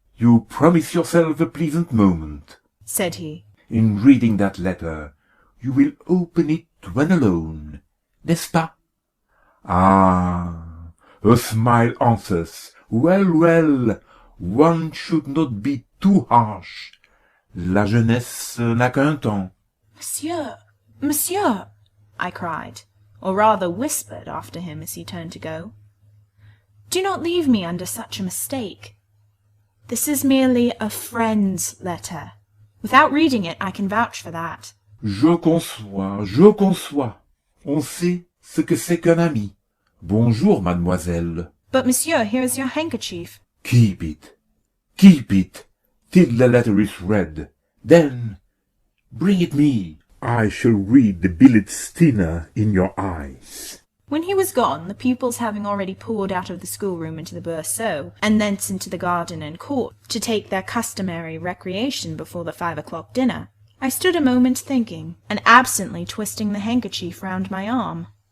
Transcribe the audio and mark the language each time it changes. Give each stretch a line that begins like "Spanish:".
English: "You promise yourself a pleasant moment," said he. "in reading that letter. You will open it when alone,
French: n'est-ce pas?
English: Ah, a smile answers. Well, well, one should not be too harsh.
French: La jeunesse n'a qu'un temps."
English: "Monsieur, monsieur," I cried, or rather whispered after him as he turned to go. "Do not leave me under such a mistake. This is merely a friend's letter. Without reading it, I can vouch for that."
French: Je conçois. On sait ce que c'est qu'un ami. Bonjour, mademoiselle.
English: "But, monsieur, here is your handkerchief." Keep it, till the letter is read. Then bring it me. I shall read the billet thinner in your eyes." When he was gone, the pupils having already poured out of the schoolroom into the berceau, and thence into the garden and court, to take their customary recreation before the 5 o'clock dinner, I stood a moment thinking, and absently twisting the handkerchief round my arm.